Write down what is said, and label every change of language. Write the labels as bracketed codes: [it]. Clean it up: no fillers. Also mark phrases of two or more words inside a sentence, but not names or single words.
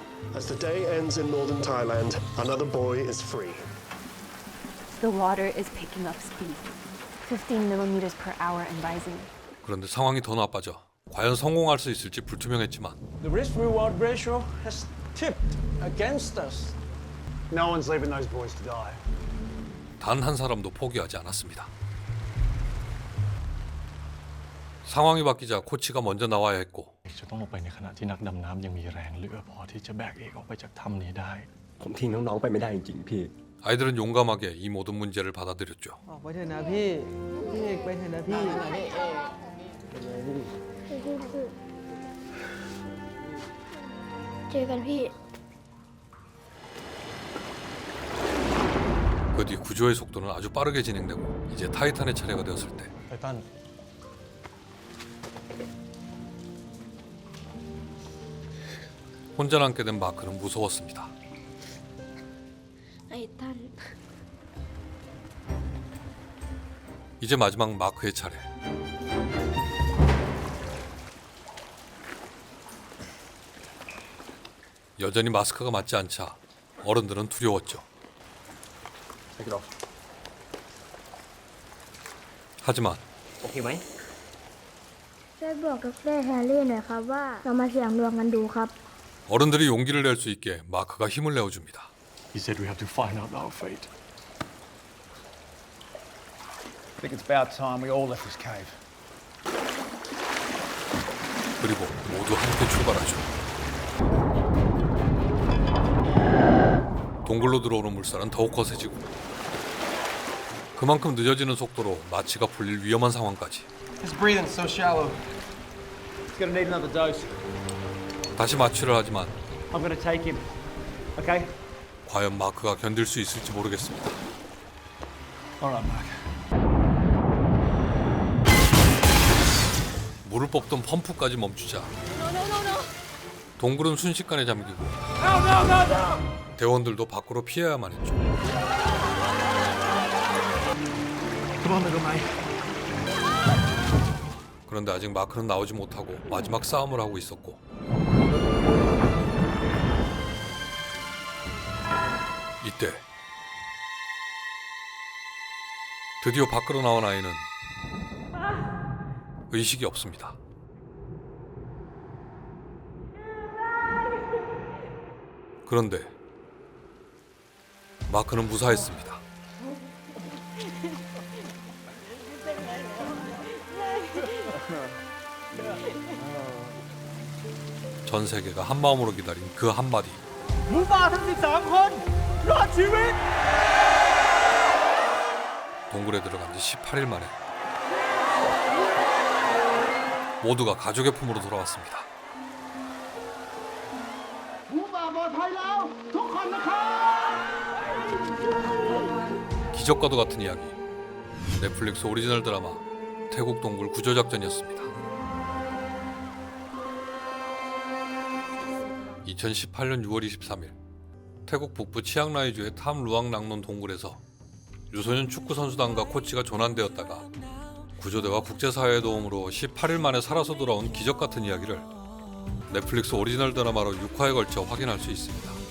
[en] As the day ends in northern Thailand, another boy is free. The water is picking up speed. 15 millimeters per hour and rising. [ko] 그런데 상황이 더 나빠져 과연 성공할 수 있을지 불투명했지만 [en] The risk-reward ratio has tipped against us. No one's leaving those boys to die. [ko] 단 한 사람도 포기하지 않았습니다. 상황이 바뀌자 코치가 먼저 나와야 했고 [th] จะต้องลงไปในขณะที่นักดำน้ำยังมีแรงเหลือพอที่จะแบกเอกออกไปจากถ้ำนี้ได้ ผมทิ้งน้องๆไปไม่ได้จริงๆพี่ [ko] 아이들은 용감하게 이 모든 문제를 받아들였죠. [th] ออกไปเถอะนะพี่พี่เอกไปเถอะนะพี่ เจอกันพี่ [ko] 그 뒤 구조의 속도는 아주 빠르게 진행되고 이제 타이탄의 차례가 되었을 때 [th] ไททัน [ko] 혼자 남게 된 마크는 무서웠습니다. [th] ไอ้ตัน [ko] 이제 마지막 마크의 차례. 여전히 마스크가 맞지 않자 어른들은 두려웠죠. 하지만 [th] โอเคไหม ช่วยบอกกับแม่แฮร์รี่หน่อยครับว่าเรามาเสี่ยงดวงกันดูครับ [ko] 어른들이 용기를 낼 수 있게 마크가 힘을 내어줍니다. [en] He said we have to find out our fate. I think it's about time we all left this cave. [ko] 그리고 모두 함께 출발하죠. 동굴로 들어오는 물살은 더욱 거세지고 그만큼 늦어지는 속도로 마취가 풀릴 위험한 상황까지. [en] His breathing's so shallow. He's gonna need another dose. [ko] 다시 마취를 하지만 [en] I'm gonna take him. Okay? [ko] 과연 마크가 견딜 수 있을지 모르겠습니다. [en] All right, Mark. [ko] 물을 뽑던 펌프까지 멈추자 동굴은 순식간에 잠기고 대원들도 밖으로 피해야만 했죠. [en] Come on, little mate. [ko] 그런데 아직 마크는 나오지 못하고 마지막 싸움을 하고 있었고 이때 드디어 밖으로 나온 아이는 의식이 없습니다. 그런데 마크는 무사했습니다. 전 세계가 한마음으로 기다린 그 한마디. [th] หมูป่าทั้ง13 คนรอดชีวิต [ko] 동굴에 들어간 지 18일 만에 모두가 가족의 품으로 돌아왔습니다. [th] หมูป่าปลอดภัยแล้วทุกคนนะครับ [ko] 기적과도 같은 이야기. 넷플릭스 오리지널 드라마 태국 동굴 구조작전이었습니다. 2018년 6월 23일 태국 북부 치앙라이주의 탐 루앙낭론 동굴에서 유소년 축구선수단과 코치가 조난되었다가 구조대와 국제사회의 도움으로 18일 만에 살아서 돌아온 기적같은 이야기를 넷플릭스 오리지널 드라마로 6화에 걸쳐 확인할 수 있습니다.